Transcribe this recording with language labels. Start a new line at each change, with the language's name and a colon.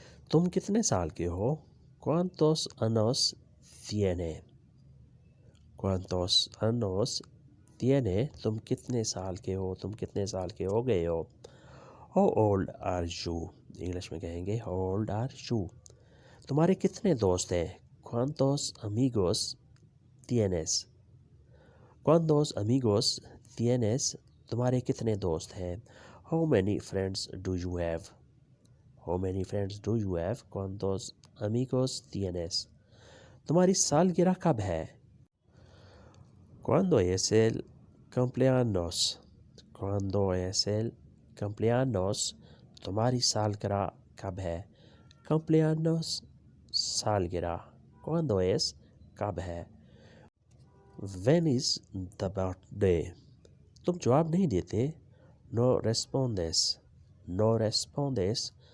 Hindi: तुम कितने साल के हो?
Spanish: ¿Cuántos años tiene? ¿Cuántos años tiene?
Hindi: तुम कितने साल के हो? तुम कितने साल के हो गए हो?
English: How old are you?
Hindi: English में कहेंगे
English: How old are you?
Hindi: तुम्हारे कितने दोस्त हैं?
Spanish: ¿Cuántos amigos tienes? ¿Cuántos amigos tienes?
Hindi: तुम्हारे कितने दोस्त हैं?
English: How many friends do you have? How many friends do you have?
Spanish: ¿Cuántos amigos tienes?
Hindi: तुम्हारी सालगिरह कब है?
Spanish: ¿Cuándo es el cumpleaños? ¿Cuándo es el cumpleaños?
Hindi: तुम्हारी सालगिरह कब है? Cumpleaños सालगिरह.
Spanish: ¿Cuándo es?
Hindi: कब है?
English: When is the birthday?
Hindi: तुम जवाब नहीं देते.
Spanish: No respondes. No respondes.